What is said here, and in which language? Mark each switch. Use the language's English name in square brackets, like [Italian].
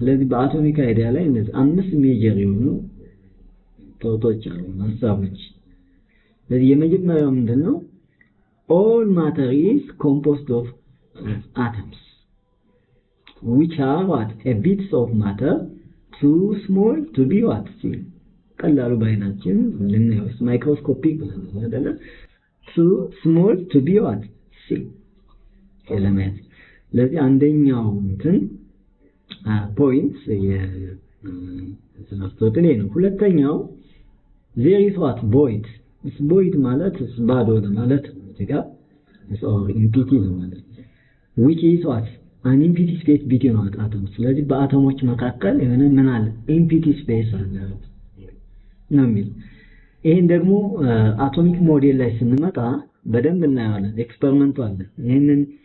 [Amharic] ስለዚህ በአቶሚክ አይዲያ ላይ እነዚህ 5 ሜጀር የሆኑ ቶቶች አሉ ሐሳቦች። ስለዚህ የመጀመሪያው ምንድነው? [English] all matter is composed of atoms which are what a bits of matter too small to be what seen. [Amharic] ቀላሉ ባይናችን ልናየው ማይክሮስኮፒክ ብለን አይደለ? [English] too small to be what seen ኤሌመንት። [Amharic] ስለዚህ አንደኛው እንትን ፖይንት የአሪስቶትል ነው። ሁለተኛው [English] there is what void. void ማለት [Amharic] ባዶ ማለት ነው። [English] so empty ነው ማለት which is what an empty space between atoms. [Amharic] ስለዚህ በአቶሞች መካከል የሆነ ምን አለ? empty space አለ ነው የሚል። ይሄን ደግሞ አቶሚክ ሞዴል ላይ ስንመጣ በደንብ እናያለን። ኤክስፐሪመንቱ አለ። ይሄንን